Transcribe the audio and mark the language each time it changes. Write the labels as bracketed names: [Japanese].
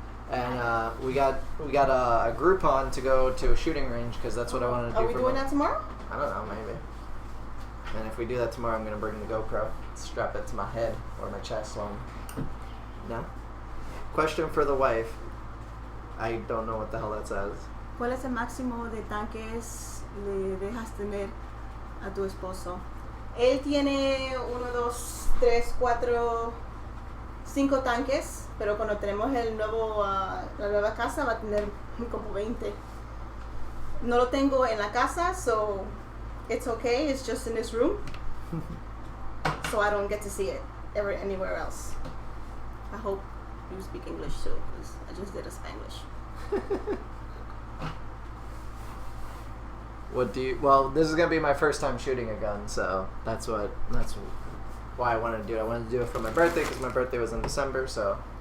[English] And we got a Groupon to go to a shooting range because that's what I wanted to do. Are we doing that tomorrow? I don't know, maybe. And if we do that tomorrow, I'm going to bring the GoPro, strap it to my head or my chest. No? Question for the wife. I don't know what the hell that says. [Spanish] ¿Cuál es el máximo de tanques le dejas tener a tu esposo? Él tiene 1, 2, 3, 4, 5 tanques, pero cuando tenemos la nueva casa va a tener como 20. No lo tengo en la casa, [English] so it's okay. It's just in this room, so I don't get to see it anywhere else. I hope you speak English too, because I just did a Spanglish. Well, this is gonna be my first time shooting a gun, so that's why I wanted to do it. I wanted to do it for my birthday because my birthday was in December, so.